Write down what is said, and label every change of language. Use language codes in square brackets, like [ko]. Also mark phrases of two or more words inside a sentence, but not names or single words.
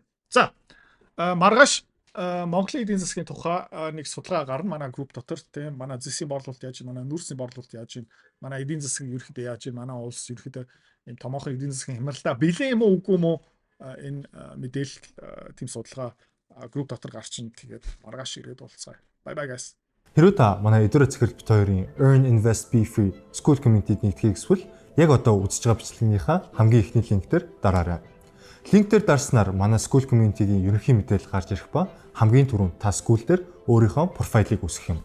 [mn] За маргааш Монголын эдийн засгийн тухай нэг судалгаа гарна манай групп дотор тийм манай зэсийн борлуулалт яаж байна, манай нүүрсийн борлуулалт яаж байна, манай эдийн засгийн ерөөхдөө яаж байна, манай улс ерөөхдөө энэ томоохон эдийн засгийн хямралтай бэлэн юм уу үгүй юм уу энэ мэдээлэл тийм судалгаа групп дотор гарчин. Тэгээд маргааш ирээд уулзъя. [en] Bye bye guys. [mn] Хэрвээ та манай эдгээр цэцэрлэгт хоёрын Earn Invest Be Free School Community-д нэгдэхийг хүсвэл яг одоо үзэж байгаа бичлэгийнхаа хамгийн ихний линктээр дараарай. Линк дээр дарснаар манай School Community-гийн ерөнхий мэдээлэл гарч ирэх ба хамгийн түрүүнд та school дээр өөрийнхөө профайлыг үүсгэх юм.